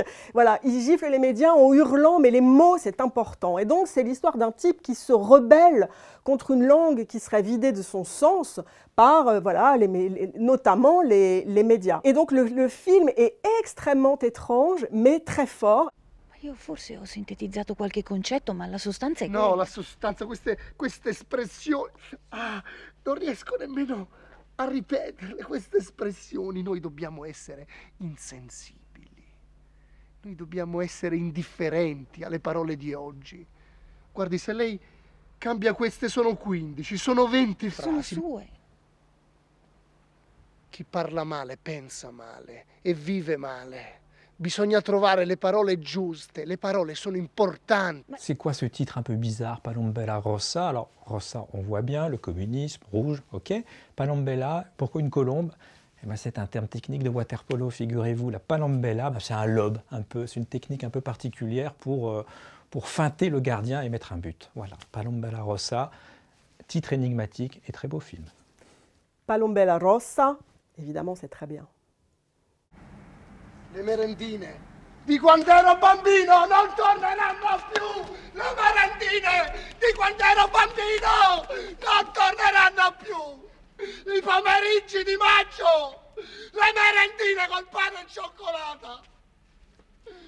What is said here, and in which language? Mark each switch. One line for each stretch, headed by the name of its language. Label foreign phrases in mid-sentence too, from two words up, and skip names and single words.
French: Voilà, il gifle les médias en hurlant, mais les mots, c'est important. Et donc, c'est l'histoire d'un type qui se rebelle contre une langue qui serait vidée de son sens par, voilà, notamment les médias. Et donc, le film est extrêmement étrange, mais très fort.
Italian: Io forse ho sintetizzato qualche concetto, ma la sostanza è No, quella. la sostanza, queste espressioni. Ah, non riesco nemmeno a ripeterle, queste espressioni. Noi dobbiamo essere insensibili. Noi dobbiamo essere indifferenti alle parole di oggi. Guardi, se lei cambia queste sono 15, sono 20 Sono frasi. sue. Chi parla male pensa male e vive male. Bisogna trovare le parole giuste, le parole sono importanti.
French: C'est quoi ce titre un peu bizarre, Palombella Rossa? Alors, Rossa, on voit bien, le communisme, rouge, ok. Palombella, pourquoi une colombe? Eh ben, c'est un terme technique de waterpolo, figurez-vous. La palombella, ben, c'est un lob, un peu. C'est une technique un peu particulière pour feinter le gardien et mettre un but. Voilà, Palombella Rossa, titre énigmatique et très beau film. Palombella Rossa, évidemment, c'est très bien.
Italian: Le merendine di quando ero bambino non torneranno più. Le merendine di quando ero bambino non torneranno più. I pomeriggi di maggio, le merendine col pane e cioccolata.